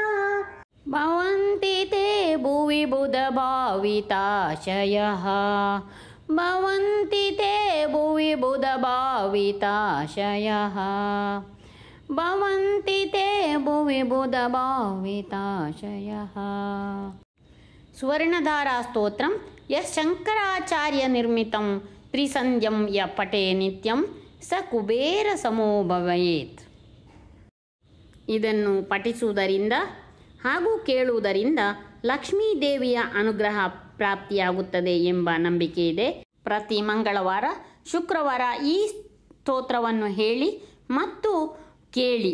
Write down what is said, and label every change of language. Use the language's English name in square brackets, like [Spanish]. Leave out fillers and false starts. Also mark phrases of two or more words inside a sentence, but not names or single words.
[Sanskrit] भवन्ति ते भुवि बुधभाविताशयः भवन्ति ते भुवि बुधभाविताशयः भवन्ति ते भुवि बुधभाविताशयः सुवर्णधारा स्तोत्रं यशङ्कराचार्यनिर्मितं त्रिसन्ध्यं य पठे नित्यं स ಕುಬೇರಸಮೋ ಭವೇತ್. [Kannada] ಇದನ್ನು ಪಠಿಸುವುದರಿಂದ ಹಾಗೂ ಕೇಳುವುದರಿಂದ ಲಕ್ಷ್ಮೀದೇವಿಯ ಅನುಗ್ರಹ ಪ್ರಾಪ್ತಿಯಾಗುತ್ತದೆ ಎಂಬ ನಂಬಿಕೆ ಇದೆ. ಪ್ರತಿ ಮಂಗಳವಾರ ಶುಕ್ರವಾರ ಈ ಸ್ತೋತ್ರವನ್ನು ಹೇಳಿ ಮತ್ತು ಕೇಳಿ.